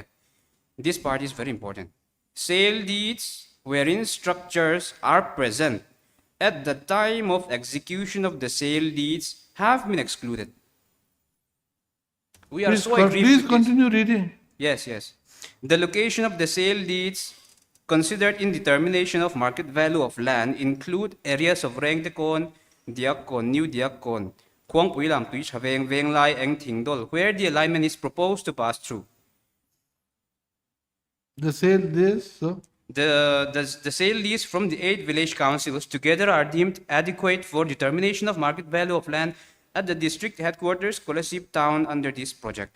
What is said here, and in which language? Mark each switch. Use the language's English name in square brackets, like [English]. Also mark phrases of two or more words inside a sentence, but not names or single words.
[English] This part is very important. Sale deeds wherein structures are present at the time of execution of the sale deeds have been excluded. We are Please, so aggrieved please with this. continue reading. Yes. The location of the sale deeds considered in determination of market value of land include areas of Reng Tekon, Diakon, New Diakon, Kuang Pui Lam Tui Chaveng, Veng Lai, Eng Ting Dol, where the alignment is proposed to pass through. The sale this, so The sale deeds from the 8 village councils together are deemed adequate for determination of market value of land at the district headquarters, Kolasip town, under this project.